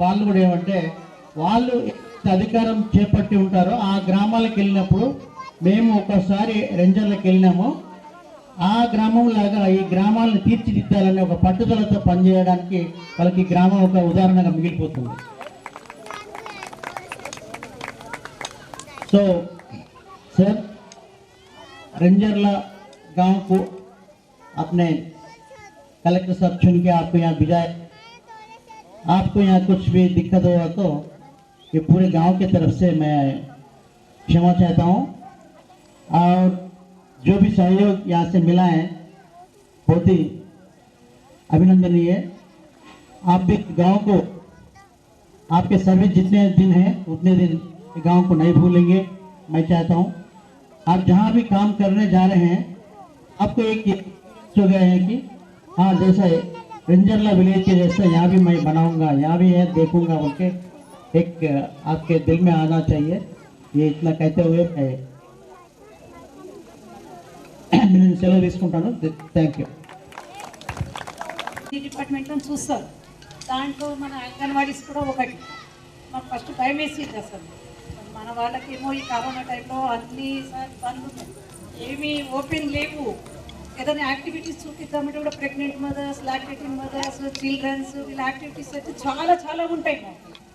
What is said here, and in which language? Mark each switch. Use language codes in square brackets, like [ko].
[te] వాళ్ళు కూడా ఏమంటే వాళ్ళు అధికారం చేపట్టి ఉంటారో ఆ గ్రామాలకు వెళ్ళినప్పుడు మేము ఒకసారి రెంజర్లకు వెళ్ళినాము, ఆ గ్రామం లాగా ఈ గ్రామాలను తీర్చిదిద్దాలనే ఒక పట్టుదలతో పనిచేయడానికి వాళ్ళకి గ్రామం ఒక ఉదాహరణగా మిగిలిపోతుంది. [hi] సో सर, रंजरला गांव को अपने कलेक्टर साहब चुन के आपको यहाँ भिजाए, आपको यहाँ कुछ भी दिक्कत होगा तो ये पूरे गांव की तरफ से मैं क्षमा चाहता हूँ। और जो भी सहयोग यहाँ से मिला है बहुत ही अभिनंदनीय है। आप भी गांव को, आपके सर्विस जितने दिन हैं उतने दिन गांव को नहीं भूलेंगे। मैं चाहता हूँ आप जहाँ भी काम करने जा रहे हैं आपको एक हो गया है कि हाँ जैसा रंजरला विलेज के जैसा यहाँ भी मैं बनाऊंगा, यहाँ भी है देखूंगा बोल के एक आपके दिल में आना चाहिए। ये इतना कहते हुए मैं [te] సెలవు తీసుకుంటాను. [en] Thank you. [te] ఈ డిపార్ట్మెంట్లో చూస్తారు, దాంట్లో మన అంగన్వాడీస్ కూడా ఒకటి. మాకు ఫస్ట్ భయం వేసింది అసలు, మన వాళ్ళకేమో ఈ కరోనా టైంలో అన్ని పనులు ఏమీ ఓపెన్ లేవు. ఏదైనా యాక్టివిటీస్ చూపిద్దామంటే కూడా pregnant mothers, lactating mothers, children's, వీళ్ళ యాక్టివిటీస్ అయితే చాలా చాలా ఉంటాయి మాకు.